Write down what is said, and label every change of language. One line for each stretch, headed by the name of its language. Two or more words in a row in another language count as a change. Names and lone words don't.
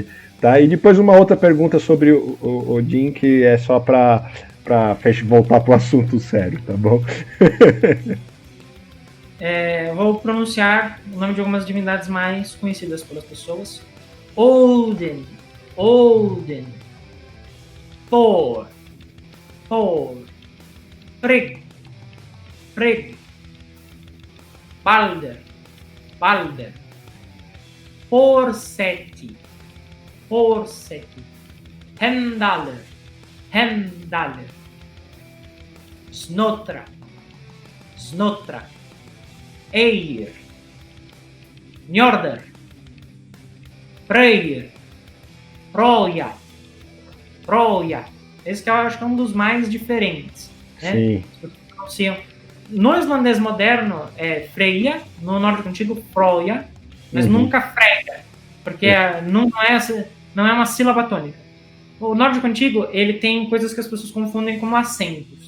Portuguese: Tá? E depois uma outra pergunta sobre o Odin, que é só para voltar para o assunto sério, tá bom? Vou pronunciar o nome de algumas divindades mais conhecidas pelas pessoas. Odin, Thor, Frigg, Balder, Forseti, Hendaler, Snotra, Eir, Njordr, Freyr, Froya. Esse que eu acho que é um dos mais diferentes. Né? Sim. No islandês moderno é Freya, no nórdico antigo Froya, mas nunca Freyr, porque não é uma sílaba tônica. O nórdico antigo, ele tem coisas que as pessoas confundem como acentos.